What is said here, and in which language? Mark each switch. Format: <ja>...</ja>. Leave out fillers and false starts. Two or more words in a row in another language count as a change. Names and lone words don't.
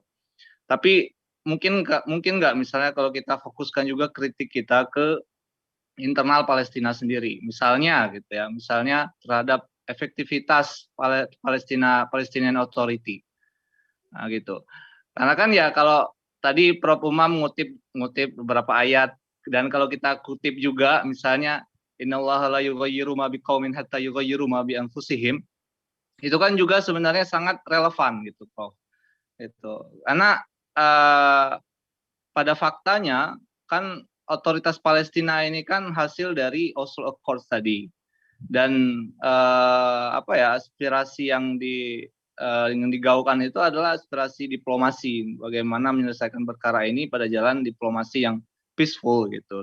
<id>Tapi mungkin nggak misalnya kalau kita fokuskan juga kritik kita ke internal Palestina sendiri, misalnya gitu ya, misalnya terhadap efektivitas Palestinian Authority, nah gitu. Karena kan ya kalau tadi Prof Umam ngutip beberapa ayat, dan kalau kita kutip juga misalnya</id> <ar>إن الله لا يغير ما بقوم حتى يغيروا ما بأنفسهم,</ar> <id>itu kan juga sebenarnya sangat relevan gitu Prof. Itu karena pada faktanya kan otoritas Palestina ini kan hasil dari Oslo Accords tadi, dan aspirasi yang digaungkan itu adalah aspirasi diplomasi, bagaimana menyelesaikan perkara ini pada jalan diplomasi yang peaceful gitu.</id>